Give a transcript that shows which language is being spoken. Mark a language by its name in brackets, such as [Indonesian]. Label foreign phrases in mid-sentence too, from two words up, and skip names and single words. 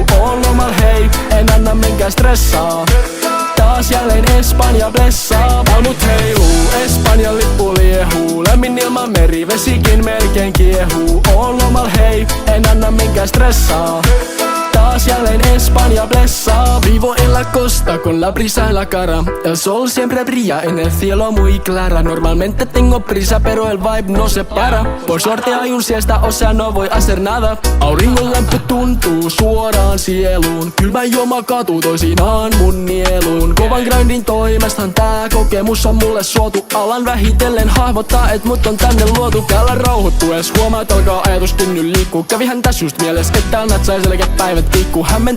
[Finnish] Oon lomal hei, en anna minkään stressaa, taas jälleen Espanja blessaa. Palmut heiluu, Espanjan lippu liehuu, lämmin ilma meri, vesikin melkein kiehuu. Oon lomal hei, en anna minkään stressaa, taas jälleen Espanja blessaa. [Spanish] Vivo en la costa con la brisa en la cara, el sol siempre brilla en el cielo muy clara. Normalmente tengo prisa pero el vibe no se para, por suerte hay un siesta o sea no voy a hacer nada. [Finnish] Auringon lämpö tuntuu suoraan sieluun, kylmä juoma katu toisinaan mun nieluun. Kovan grindin toimestaan tää kokemus on mulle suotu, alan vähitellen hahmottaa et mut on tänne luotu. Täällä rauhoittues huomaat alkaa ajatuskin nyt liikkuu, kävihän tässä just mieles et täällä natsai selkeät päivät tikkuu.